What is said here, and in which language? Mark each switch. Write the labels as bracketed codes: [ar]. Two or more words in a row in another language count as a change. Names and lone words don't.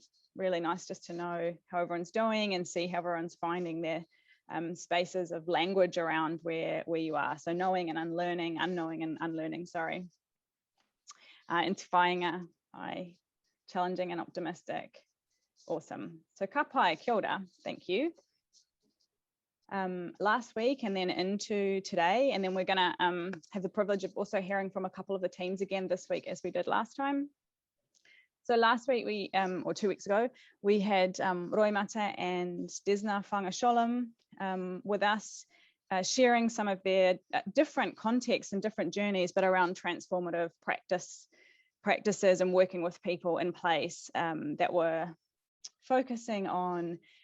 [en] Really nice just to know how everyone's doing and see how everyone's finding their spaces of language around where you are. So knowing and unlearning, unknowing and unlearning, sorry. Intifying, challenging and optimistic. Awesome. So [mi] ka pai, kia ora, [en] thank you. Last week and then into today, and then we're gonna have the privilege of also hearing from a couple of the teams again this week as we did last time. So last week we, or 2 weeks ago, we had Roy Mata and Desna Whanga Sholem with us, sharing some of their different contexts and different journeys, but around transformative practices and working with people in place that were focusing on